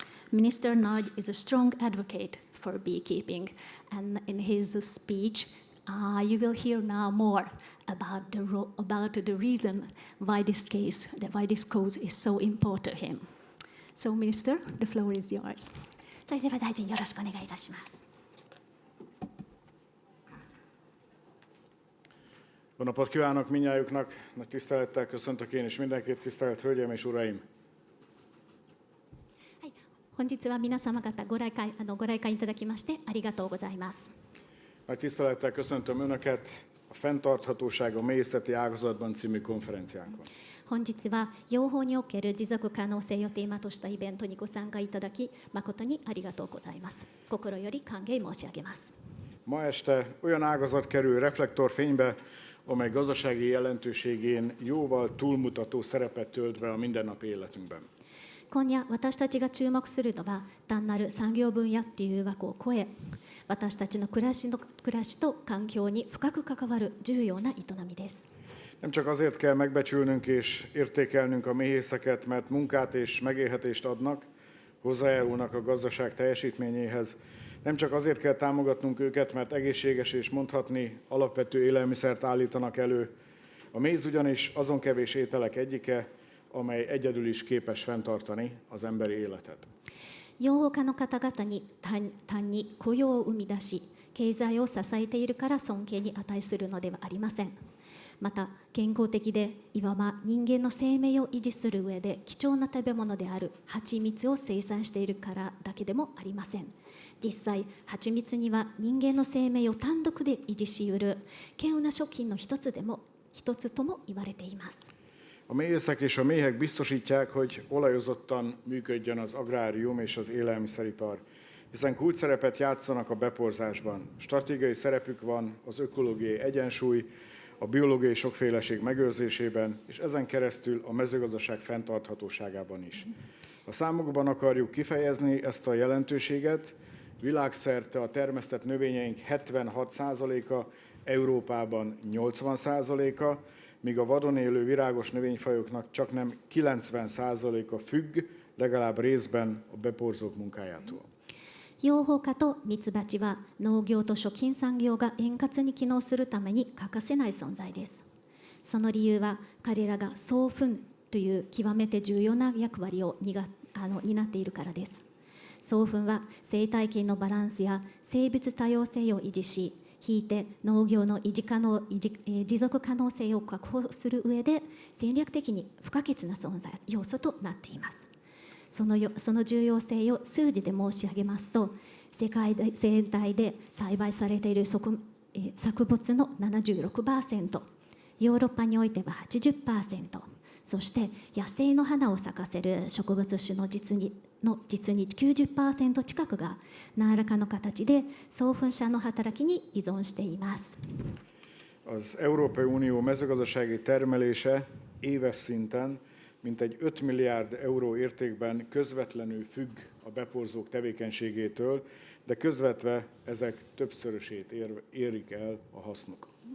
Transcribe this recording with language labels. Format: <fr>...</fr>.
<en>Minister Nagy is a strong advocate for beekeeping, and in his speech, you will hear now more about the reason why this cause is so important to him. So, Minister, the floor is yours.</en> <ja>それでは大臣よろしくお願いいたします。</ja> <hu>Jó napot kívánok mindnyájuknak, nagy tisztelettel köszöntök én is mindenkit, tisztelt Hölgyeim és Uraim!</hu> <ja>本日は皆様方ご来館いただきましてありがとうございます。</ja> <hu>Nagy tisztelettel köszöntöm Önöket a Fenntarthatóság a méhészeti ágazatban című konferenciánkon.</hu> <ja>本日は養蜂における持続可能性をテーマとしたイベントにご参加いただki誠にありがとうございます。心より歓迎申し上げます。</ja> <hu>Ma este olyan ágazat kerül reflektorfénybe, amely gazdasági jelentőségén jóval túlmutató szerepet tölt be a mindennapi életünkben.</hu> <ja>今夜私たちが注目するのは単なる産業分野っていう枠を超え、私たちの暮らしと環境に深く関わる重要な営みです。</ja> <hu>Nem csak azért kell megbecsülnünk és értékelnünk a méhészeket, mert munkát és megélhetést adnak, hozzájárulnak a gazdaság teljesítményéhez. Nem csak azért kell támogatnunk őket, mert egészséges és mondhatni alapvető élelmiszert állítanak elő. A méz ugyanis azon kevés ételek egyike, amely egyedül is képes fenntartani az emberi életet.</hu> <ja>養蜂家の方々に単に雇用を生み出し、経済を支えているから尊敬に値するのではありません。また健康的でいわば人間の生命を維持する上で貴重な食べ物である蜂蜜を生産しているからだけでもありません。実際蜂蜜には人間の生命を単独で維持しうる稀有な食品の一つとも言われています。</ja> <hu>A méhészek és a méhek biztosítják, hogy olajozottan működjön az agrárium és az élelmiszeripar, hiszen kulcsszerepet játszanak a beporzásban. Stratégiai szerepük van az ökológiai egyensúly, a biológiai sokféleség megőrzésében, és ezen keresztül a mezőgazdaság fenntarthatóságában is. A számokban akarjuk kifejezni ezt a jelentőséget, világszerte a termesztett növényeink 76%-a, Európában 80%-a, míg a vadon élő virágos növényfajoknak csaknem 90%-a függ legalább részben a beporzók munkájától.</hu> <ja>養蜂家とミツバチは農業と食品産業が円滑に機能するために欠かせない存在です。その理由は彼らが送粉という極めて重要な役割を担っているからです。送粉は生態系のバランスや生物多様性を維持し、ひいて農業の持続可能性を確保する上で戦略的に不可欠な要素となっています。その重要性を数字で申し上げますと、世界全体で栽培されている作物の 76%、ヨーロッパにおいては 80%、そして野生の花を咲かせる植物種の実に 90% 近くが何らかの形で送粉者の働きに依存しています。</ja> <hu>Az Európai Unió mezőgazdasági termelése éves szinten mintegy 5 milliárd euró értékben közvetlenül függ a beporzók tevékenységétől, de közvetve ezek többszörösét érik el a hasznuk.</hu>